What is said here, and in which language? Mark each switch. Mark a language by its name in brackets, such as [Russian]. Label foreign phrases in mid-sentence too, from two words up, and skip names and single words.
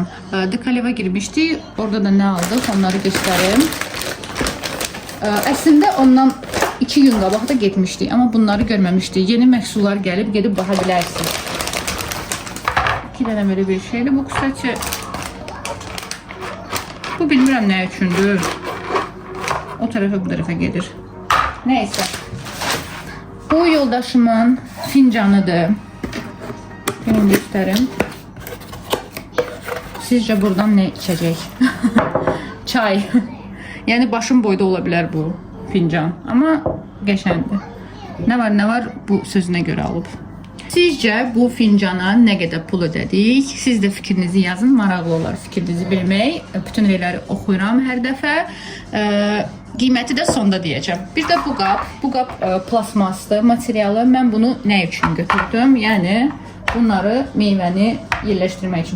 [Azerbaijani] Dekaliv'a girmişdik. Orada da nə aldıq? Onları göstərim. Əslində ondan 2 gün qabaq da getmişdik, amma bunları görməmişdik. Yeni məhsullar gəlib, gedib baxa bilərsiniz. 2 dənə belə bir şeydir. Bu kısaca bu bilmirəm nə üçündür. O tarafa bu tarafa gedir. Neyse. Bu yoldaşımın fincanıdır. [Turkish] Gelin gösterim. Sizce buradan ne içecek? Çay. Yani başım boyda olabilir bu fincan. Ama geçendi. Ne var bu sözüne göre alıp. Sizce bu fincana [Azerbaijani] nə qədər pul ödədik? Siz də fikrinizi yazın, maraqlı olar fikrinizi bilmək. Bütün şeyləri oxuyuram hər dəfə. Qiyməti də sonda deyəcəm. Bir də bu qap. Bu qap plasmasdır, materialı. Mən bunu nə üçün götürdüm? Yəni bunları meyvəni yerləşdirmək üçün.